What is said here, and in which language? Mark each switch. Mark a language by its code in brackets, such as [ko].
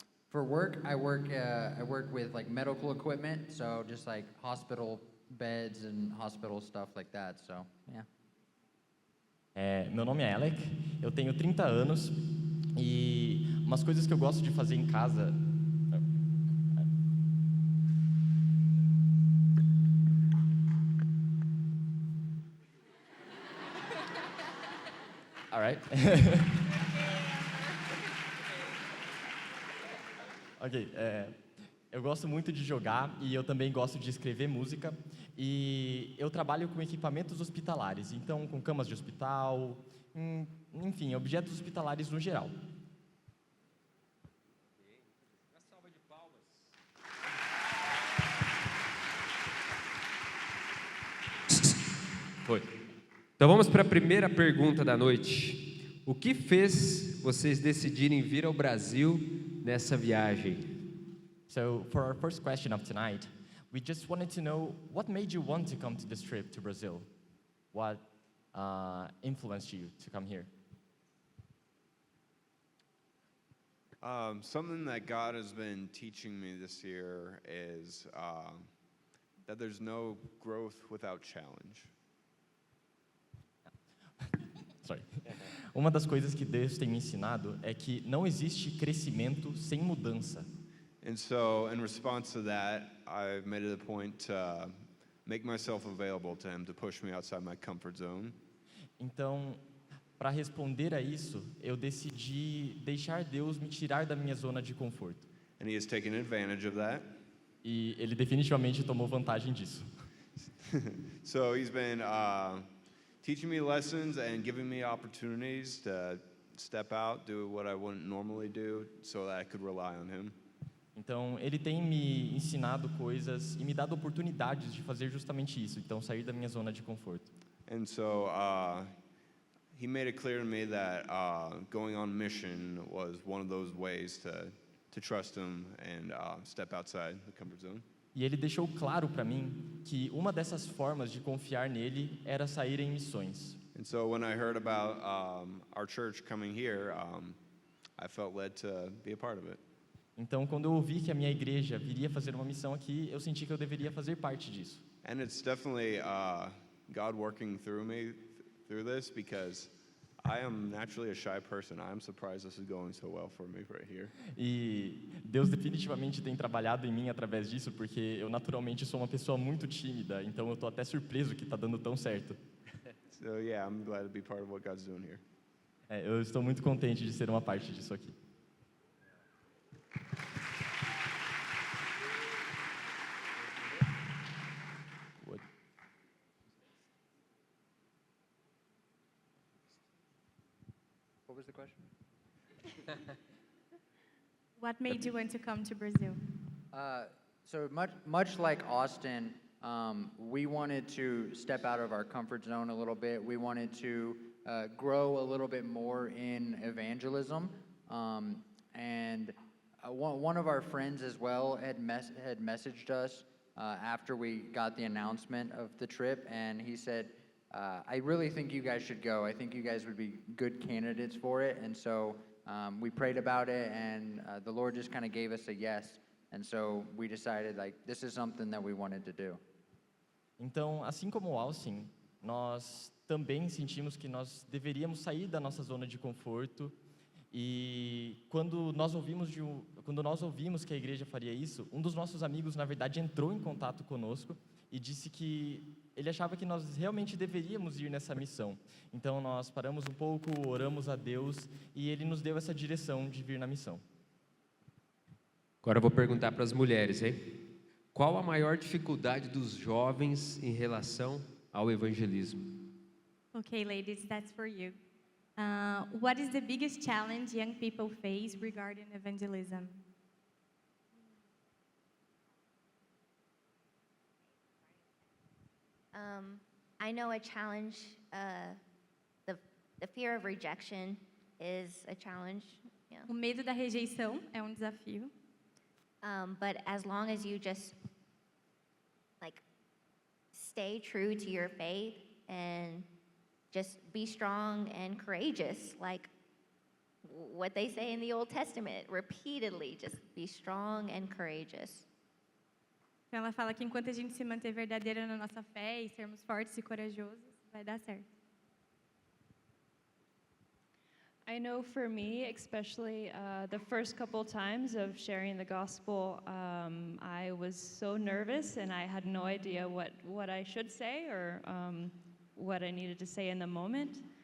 [en] For work, I work with like medical equipment, so just like hospital beds and hospital stuff like that. So, yeah. [pt] Meu nome é Alec, eu tenho 30 anos e umas coisas que eu gosto de fazer em casa. [en] All right. [pt] Ok. Eu gosto muito de jogar e eu também gosto de escrever música. E eu trabalho com equipamentos hospitalares, então com camas de hospital, enfim, objetos hospitalares no geral. Uma salva de palmas. Foi. Então vamos para a primeira pergunta da noite. O que fez vocês decidirem vir ao Brasil nessa viagem? [en] So for our first question of tonight, we just wanted to know what made you want to come to this trip to Brazil? What influenced you to come here? Something that God has been teaching me this year is that there's no growth without challenge. Sorry. [pt] Uma das coisas que Deus tem me ensinado é que não existe crescimento sem mudança. [en] And so, in response to that, I've made it a point to make myself available to Him to push me outside my comfort zone. [pt] Então, para responder a isso, eu decidi deixar Deus me tirar da minha zona de conforto. [en] And He has taken advantage of that. [pt] E Ele definitivamente tomou vantagem disso. [en] So He's been teaching me lessons and giving me opportunities to step out, do what I wouldn't normally do, so that I could rely on Him. [pt] Então, Ele tem me ensinado coisas e me dado oportunidades de fazer justamente isso. Então, sair da minha zona de conforto. [en] And so He made it clear to me that going on mission was one of those ways to trust Him and step outside the comfort zone. [pt] E Ele deixou claro para mim que uma dessas formas de confiar nele era sair em missões. [en] And so when I heard about our church coming here, I felt led to be a part of it. [pt] Então, quando eu ouvi que a minha igreja viria fazer uma missão aqui, eu senti que eu deveria fazer parte disso. [en] And it's definitely God working through me through this because I am naturally a shy person. I'm surprised this is going so well for me right here. [pt] E Deus definitivamente tem trabalhado em mim através disso, porque eu naturalmente sou uma pessoa muito tímida, então eu tô até surpreso que está dando tão certo. [en] So yeah, I'm glad to be part of what God's doing here. [pt] Eu estou muito contente de ser uma parte disso aqui. [en] What was the question? What made you want to come to Brazil? So much like Austin, we wanted to step out of our comfort zone a little bit. We wanted to grow a little bit more in evangelism. And one of our friends as well had messaged us after we got the announcement of the trip, and he said, I really think you guys should go. I think you guys would be good candidates for it. And so we prayed about it, and the Lord just kind of gave us a yes. And so we decided, like, this is something that we wanted to do. [pt] Então, assim como o Austin, nós também sentimos que nós deveríamos sair da nossa zona de conforto. E quando nós ouvimos que a igreja faria isso, um dos nossos amigos, na verdade, entrou em contato conosco e disse que ele achava que nós realmente deveríamos ir nessa missão. Então, nós paramos um pouco, oramos a Deus e ele nos deu essa direção de vir na missão. Agora eu vou perguntar para as mulheres, hein? Qual a maior dificuldade dos jovens em relação ao evangelismo? [en] Okay, ladies, that's for you. What is the biggest challenge young people face regarding evangelism? I know a challenge, the fear of rejection is a challenge, yeah. [pt] O medo da rejeição é um desafio. [en] But as long as you just like stay true to your faith and just be strong and courageous, like what they say in the Old Testament, repeatedly, just be strong and courageous. [pt] Então ela fala que enquanto a gente se manter verdadeira na nossa fé e sermos fortes e corajosos, vai dar certo. [en] I know for me, especially the first couple times of sharing the gospel, I was so nervous and I had no idea what I should say or what I needed to say in the moment.